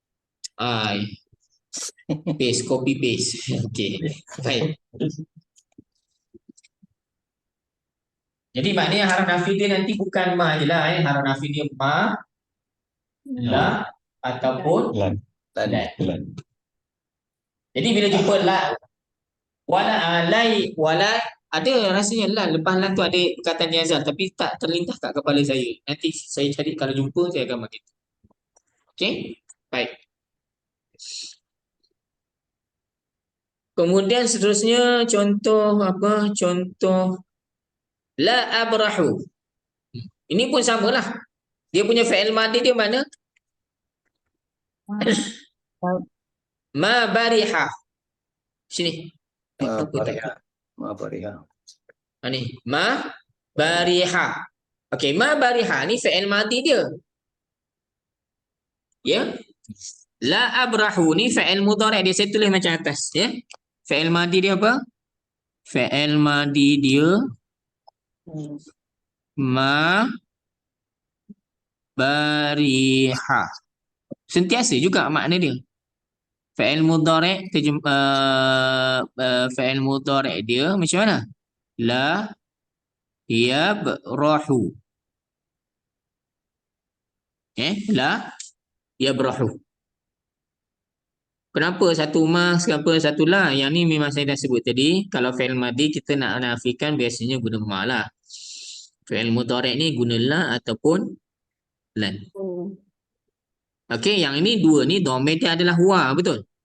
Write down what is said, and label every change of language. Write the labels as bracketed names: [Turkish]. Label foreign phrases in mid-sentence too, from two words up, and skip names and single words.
[English] Paste, copy paste. [Malay] Okey. Baik. Jadi maknanya [Arabic] حرف نفي [Malay] dia nanti bukan ma je lah. [Arabic] حرف نفي [Malay] dia ma, la ataupun lan. Jadi bila jumpa la, wala, alai, wala, ada rasanya lan. Lepas lan tu ada perkataan jazal tapi tak terlintas kat kepala saya. Nanti saya cari, kalau jumpa saya akan bagi. Okey? Baik. Kemudian seterusnya contoh apa? Contoh [Arabic] لا أبرح. [Malay] Ini pun samalah. Dia punya [Arabic] فعل ماضي [Malay] dia mana? [Arabic] ما برح. [Malay] Sini. [Arabic] ما برح. [Malay] Ni, [Arabic] ما برح. [Malay] Okey, [Arabic] ما برح [Malay] ni [Arabic] فعل ماضي [Malay] dia. Ya. [Arabic] لا أبرح [Malay] ni [Arabic] فعل مضارع' [Malay] dia, saya tulis macam atas ya. [Arabic] فعل ماضي [Malay] dia apa? [Arabic] فعل ماضي [Malay] dia [Arabic] ما برح. [Malay] Sentiasa juga makna dia. [Arabic] فعل مضارع فعل مضارع' [Malay] dia macam mana? [Arabic] لا يبرح. لا يبرح. [Malay] Kenapa satu mas, kenapa satu la? Yang ni memang saya dah sebut tadi. Kalau [Arabic] فعل ماضي [Malay] kita nak nafikan biasanya guna ma lah. [Arabic] فعل مضارع' [Malay] ni guna la ataupun lan. Okey, yang ini dua ni dhamir dia adalah huwa, betul?